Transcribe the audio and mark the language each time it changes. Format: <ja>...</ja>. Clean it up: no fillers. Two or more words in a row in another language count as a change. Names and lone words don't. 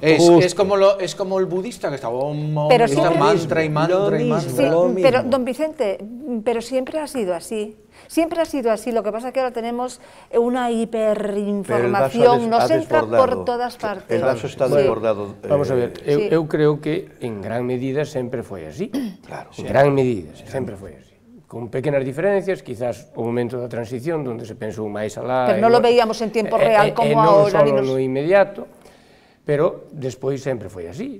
<es>Es como el budista que está mantra y mantra y mantra. Pero, don Vicente, pero siempre ha sido así. Siempre ha sido así, lo que pasa es que ahora tenemos una hiperinformación, nos entra por todas partes. El vaso está desbordado.</es> <gl>Vamos a ver, eu creo que en gran medida sempre foi así. Claro. En gran medida, sempre foi así. Con pequenas diferencias, quizás o momento da transición, onde se pensou máis alá...</gl> <es>Pero non lo veíamos en tiempo real como ahora.</es> <gl>Non só no inmediato, pero despois sempre foi así.</gl>